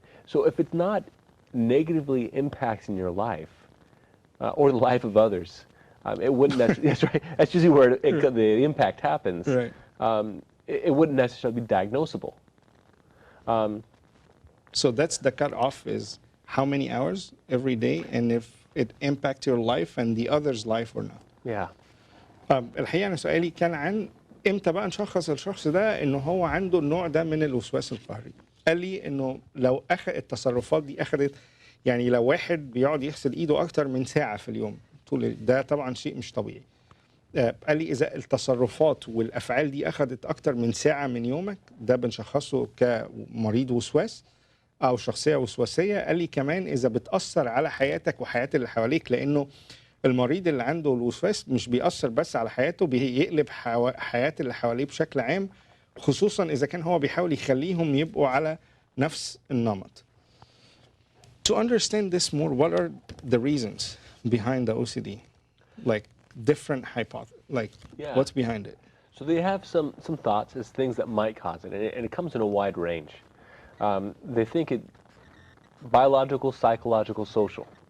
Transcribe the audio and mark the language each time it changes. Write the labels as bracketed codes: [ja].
[en] So if it's not negatively impacting your life or the life of others, it wouldn't necessarily, that's right, that's usually where the impact happens. Right. It wouldn't necessarily be diagnosable. So that's the cutoff, is how many hours every day, and if it impacts your life and the other's life or not. Yeah. [ar] الحقيقة أنا سؤالي كان عن إمتى بقى نشخص الشخص ده إنه هو عنده النوع ده من الوسواس القهري. قال لي إنه لو التصرفات دي أخذت، يعني لو واحد بيقعد يغسل إيده أكتر من ساعة في اليوم ده طبعا شيء مش طبيعي. قال لي إذا التصرفات والأفعال دي أخذت أكتر من ساعة من يومك، ده بنشخصه كمريض وسواس أو شخصية وسواسية. قال لي كمان إذا بتأثر على حياتك وحياة اللي حواليك، لأنه المريض اللي عنده الوسواس مش بيأثر بس على حياته، بيقلب حياة اللي حواليه بشكل عام، خصوصا إذا كان هو بيحاول يخليهم يبقوا على نفس النمط. [en] To understand this more, what are the reasons behind the OCD? Like different hypotheses, like what's behind it? So they have some thoughts as things that might cause it, and it comes in a wide range. They think it biological, psychological, social.